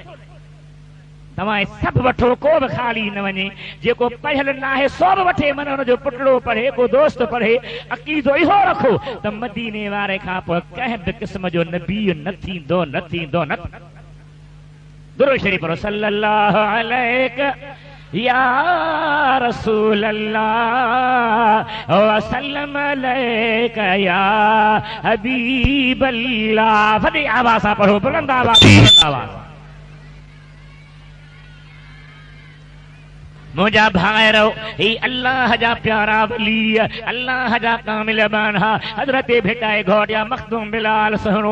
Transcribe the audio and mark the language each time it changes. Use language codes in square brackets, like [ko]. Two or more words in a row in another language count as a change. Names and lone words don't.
[sd] तव्हां सभु वठो, को बि ख़ाली न वञे। जेको पढ़ियल न आहे सो बि वठे, मन हुनजो पुटड़ो पढ़े, को दोस्त पढ़े। अक़ीदो इहो रखो त मदीने वारे खां पोइ कंहिं बि क़िस्म जो नबी न थींदो, न थींदो, न। दुरूद शरीफ़ पढ़ो [ar] صلى الله عليه يا رسول الله وسلم عليك يا حبيب الله. [sd] वॾी आवाज़ सां पढ़ो, बुलंद आवाज़। मुझा भाइरो ही अल्लाह जा प्यारा वली, अल्लाह जा कामिल बाना हजरत भेटाए घोड़िया मखदूम बिलाल सुनो।